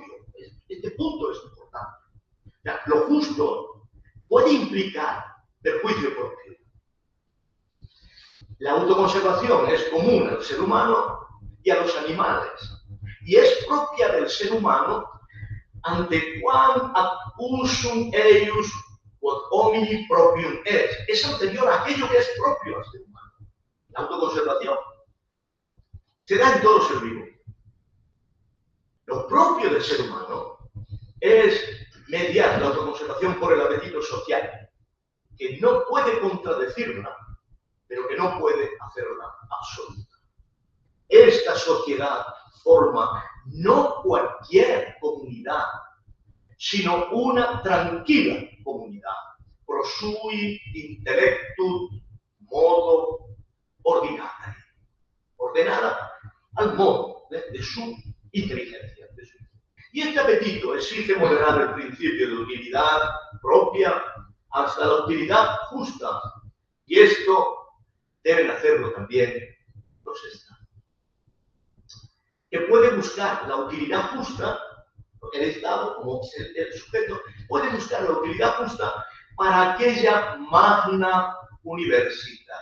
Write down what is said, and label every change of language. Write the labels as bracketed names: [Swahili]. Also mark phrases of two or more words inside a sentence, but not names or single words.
[Spanish] Este punto es importante. O sea, lo justo puede implicar perjuicio propio. La autoconservación es común al ser humano y a los animales, y es propia del ser humano [Latin] ante quam ad usum eius quod homini proprium [Spanish] es anterior a aquello que es propio al ser humano. La autoconservación se da en todo ser vivo. Lo propio del ser humano es mediar la autoconservación por el apetito social, que no puede contradecirla, pero que no puede hacerla absoluta. Esta sociedad forma no cualquier comunidad, sino una tranquila comunidad, [Latin] pro sui intellectut modo ordinario, [Spanish] ordenada al modo de su inteligencia. Y este apetito exige moderar el principio de utilidad propia hasta la utilidad justa, y esto deben hacerlo también los estados, que puede buscar la utilidad justa, porque el Estado, como el sujeto, puede buscar la utilidad justa para aquella magna universidad.